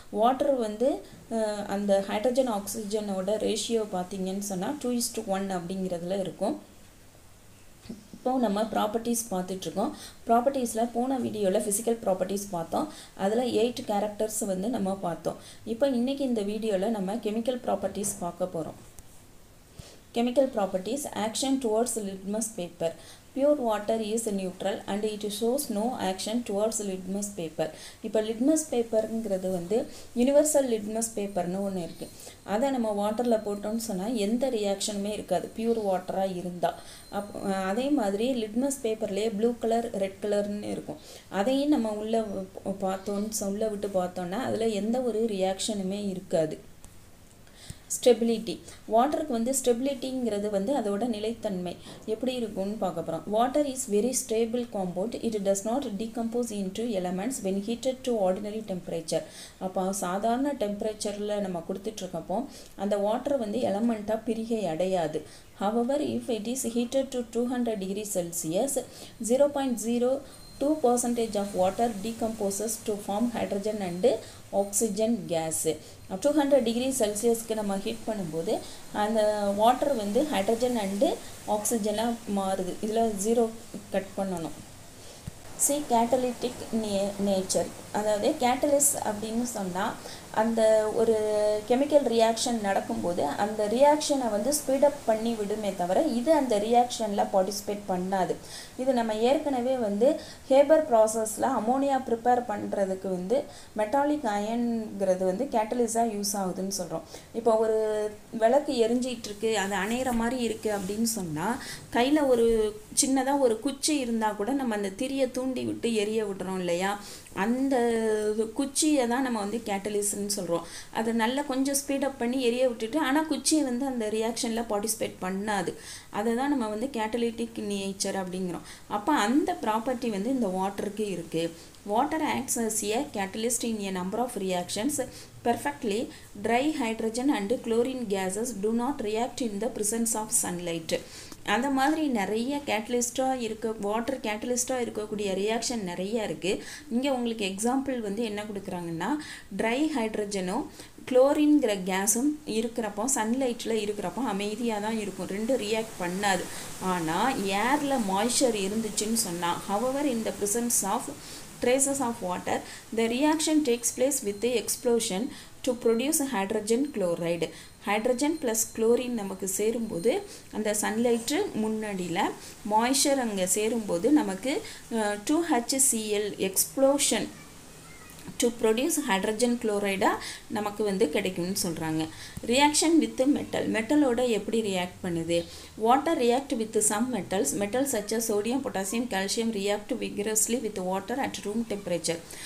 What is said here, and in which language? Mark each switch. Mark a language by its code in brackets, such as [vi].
[ta] Water வந்து அந்த hydrogen ஆக்சிஜனோட ratio பார்த்தீங்கன்னு சொன்னால் 2:1 அப்படிங்கிறதுல இருக்கும். இப்போ நம்ம ப்ராப்பர்ட்டிஸ் பார்த்துட்ருக்கோம். ப்ராப்பர்ட்டிஸில் போன வீடியோவில் ஃபிசிக்கல் ப்ராப்பர்ட்டிஸ் பார்த்தோம். அதில் 8 கேரக்டர்ஸ் வந்து நம்ம பார்த்தோம். இப்போ இன்றைக்கி இந்த வீடியோவில் நம்ம கெமிக்கல் ப்ராப்பர்ட்டிஸ் பார்க்க போகிறோம். [en] Chemical properties, action towards litmus paper. Pure water is neutral and it shows no action towards litmus paper. [ta] இப்போ litmus paperங்கிறது வந்து யூனிவர்சல் litmus paperன்னு ஒன்று இருக்குது. அதை நம்ம வாட்டரில் போட்டோம்னு சொன்னால் எந்த ரியாக்ஷனுமே இருக்காது, பியூர் வாட்டராக இருந்தால். அதே மாதிரி லிட்மஸ் பேப்பர்லேயே ப்ளூ கலர் ரெட் கலர்னு இருக்கும். அதையும் நம்ம உள்ளே உள்ளே விட்டு பார்த்தோன்னா அதில் எந்த ஒரு ரியாக்ஷனுமே இருக்காது. ஸ்டெபிலிட்டி, வாட்டருக்கு வந்து ஸ்டெபிலிட்டிங்கிறது வந்து அதோட நிலைத்தன்மை எப்படி இருக்கும்னு பார்க்க போகிறோம். [en] Water is very stable compound. It does not decompose into elements when heated to ordinary temperature. [ta] அப்போ சாதாரண டெம்பரேச்சரில் நம்ம கொடுத்துட்ருக்கப்போ அந்த வாட்டர் வந்து எலமெண்ட்டாக பிரிகை அடையாது. [en] However, if it is heated to 200 degrees Celsius, 0.02% of water decomposes to form hydrogen and oxygen gas. [ta] 200 degree Celsiusக்கு நம்ம heat பண்ணும்போது அந்த வாட்டர் வந்து ஹைட்ரஜன் அண்டு ஆக்சிஜனாக மாறுது. இதில் 0 கட் பண்ணணும். கேட்டலிட்டிக் நேச்சர், அதாவது கேட்டலிஸ் அப்படின்னு சொன்னால் அந்த ஒரு கெமிக்கல் ரியாக்ஷன் நடக்கும்போது அந்த ரியாக்ஷனை வந்து ஸ்பீடப் பண்ணி விடுமே தவிர இது அந்த ரியாக்ஷனில் பார்ட்டிசிபேட் பண்ணாது. இது நம்ம ஏற்கனவே வந்து ஹேபர் ப்ராசஸில் அமோனியா ப்ரிப்பேர் பண்ணுறதுக்கு வந்து மெட்டாலிக் அயன்கிறது வந்து கேட்டலிஸாக யூஸ் ஆகுதுன்னு சொல்கிறோம். இப்போ ஒரு விளக்கு எரிஞ்சிகிட்டு இருக்கு, அது அணையிற மாதிரி இருக்குது அப்படின்னு சொன்னால் கையில் ஒரு சின்னதாக ஒரு குச்சி இருந்தால் கூட நம்ம அந்த திரியை தூண்டி விட்டு எரிய விடுறோம் இல்லையா, அந்த குச்சியை தான் நம்ம வந்து கேட்டலிஸ்ட்னு சொல்கிறோம். அதை நல்லா கொஞ்சம் ஸ்பீடப் பண்ணி எரிய விட்டுட்டு ஆனால் குச்சியை வந்து அந்த ரியாக்ஷனில் பார்ட்டிசிபேட் பண்ணாது. அதை தான் நம்ம வந்து கேட்டலிட்டிக் நேச்சர் அப்படிங்கிறோம். அப்போ அந்த ப்ராப்பர்ட்டி வந்து இந்த வாட்டருக்கு இருக்குது. [en] Water acts as a catalyst in a number of reactions. Perfectly dry hydrogen and chlorine gases do not react in the presence of sunlight. [ta] அந்த மாதிரி நிறைய கேட்டலிஸ்டாக வாட்டர் கேட்டலிஸ்டாக இருக்கக்கூடிய ரியாக்ஷன் நிறைய இருக்குது. இங்கே உங்களுக்கு எக்ஸாம்பிள் வந்து என்ன கொடுக்குறாங்கன்னா, ட்ரை ஹைட்ரஜனும் குளோரின்கிற கேஸும் இருக்கிறப்போ சன்லைட்டில் இருக்கிறப்போ அமைதியாக தான் இருக்கும், ரெண்டு ரியாக்ட் பண்ணாது. ஆனால் ஏரில் மாய்ஸ்சர் இருந்துச்சுன்னு சொன்னால், [en] however in the presence of traces of water, the reaction takes place with the explosion to produce hydrogen chloride. [ta] Hydrogen plus chlorine நமக்கு சேரும்போது அந்த சன்லைட்டு முன்னாடியில் மாய்ஸ்சர் அங்கே சேரும்போது நமக்கு 2HCl [en] explosion to produce [ta] hydrogen குளோரைடாக நமக்கு வந்து கிடைக்கும்னு சொல்கிறாங்க. [en] reaction with மெட்டலோட [ta] எப்படி ரியாக்ட் பண்ணுது? [en] Water react with some metals such as sodium, potassium, calcium react vigorously with water at room temperature.